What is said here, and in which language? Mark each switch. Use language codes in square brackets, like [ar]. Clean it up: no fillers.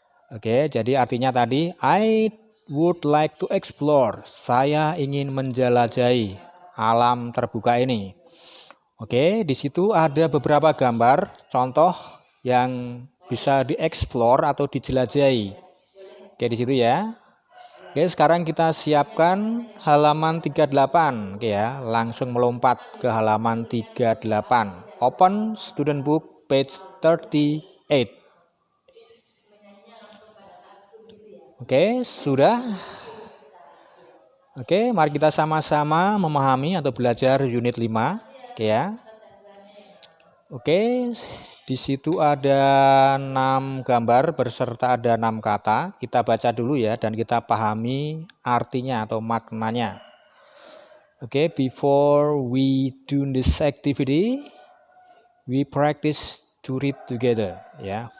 [id] Oke, jadi artinya tadi [en] I would like to explore. [id] Saya ingin menjelajahi alam terbuka ini. Oke, di situ ada beberapa gambar contoh yang bisa dieksplor atau dijelajahi. Oke, di situ ya. Oke, sekarang kita siapkan halaman 38. Oke ya, langsung melompat ke halaman 38. [en] Open student book page 38. [id] Oke, sudah. Oke, mari kita sama-sama memahami atau belajar unit 5. Oke ya. Oke, di situ ada 6 gambar berserta ada 6 kata. Kita baca dulu ya dan kita pahami artinya atau maknanya. [en] Oke, before we do this activity, we practice to read together ya.